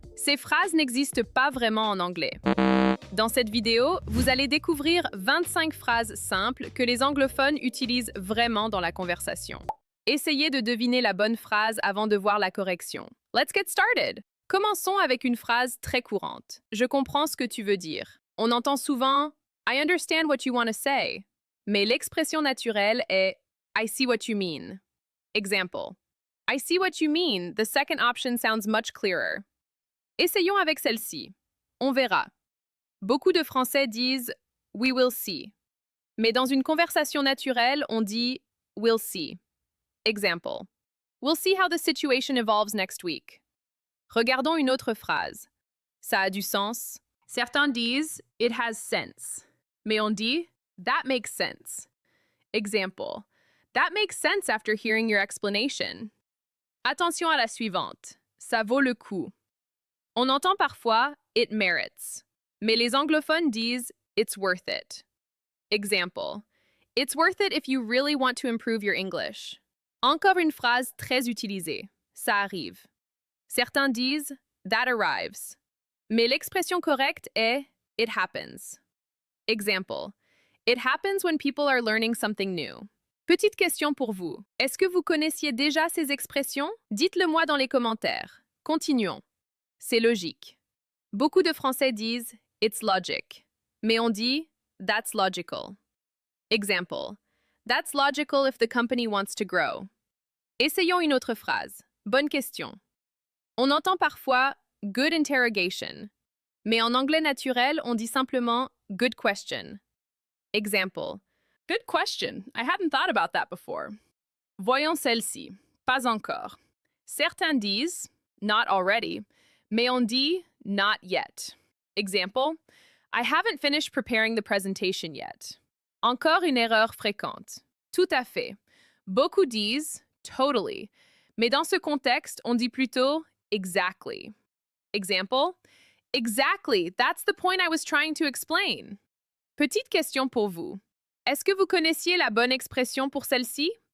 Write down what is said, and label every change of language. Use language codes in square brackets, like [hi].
[fr] Ces phrases n'existent pas vraiment en anglais. Dans cette vidéo, vous allez découvrir 25 phrases simples que les anglophones utilisent vraiment dans la conversation. Essayez de deviner la bonne phrase avant de voir la correction. [en] Let's get started! [fr] Commençons avec une phrase très courante. Je comprends ce que tu veux dire. On entend souvent [en] I understand what you want to say. [fr] Mais l'expression naturelle est [en] I see what you mean. [fr] Example. [en] I see what you mean. The second option sounds much clearer. [fr] Essayons avec celle-ci. On verra. Beaucoup de Français disent [en] we will see. [fr] Mais dans une conversation naturelle, on dit [en] we'll see. Example. We'll see how the situation evolves next week. [fr] Regardons une autre phrase. Ça a du sens. Certains disent [en] it has sense. [fr] Mais on dit [en] that makes sense. [fr] Example. [en] That makes sense after hearing your explanation. [fr] Attention à la suivante. Ça vaut le coup. On entend parfois [en] it merits. [fr] Mais les anglophones disent [en] it's worth it. [fr] Example. [en] It's worth it if you really want to improve your English. [fr] Encore une phrase très utilisée. Ça arrive. Certains disent [en] that arrives. [fr] Mais l'expression correcte est [en] it happens. [fr] Example. [en] It happens when people are learning something new. [fr] Petite question pour vous. Est-ce que vous connaissiez déjà ces expressions? Dites-le moi dans les commentaires. Continuons. C'est logique. Beaucoup de Français disent [en] it's logic. [fr] Mais on dit [en] that's logical. [fr] Example. [en] That's logical if the company wants to grow. [fr] Essayons une autre phrase. Bonne question. On entend parfois [en] good interrogation. [fr] Mais en anglais naturel, on dit simplement [en] good question. [fr] Example. [en] Good question. I hadn't thought about that before. [fr] Voyons celle-ci. Pas encore. Certains disent [en] not already, [fr] mais on dit [en] not yet. [fr] Example. [en] I haven't finished preparing the presentation yet. [fr] Encore une erreur fréquente. Tout à fait. Beaucoup disent totally, mais dans ce contexte, on dit plutôt exactly. [en] Example. Exactly. That's the point I was trying to explain. [fr] Petite question pour vous. Est-ce que vous connaissiez la bonne expression pour celle-ci?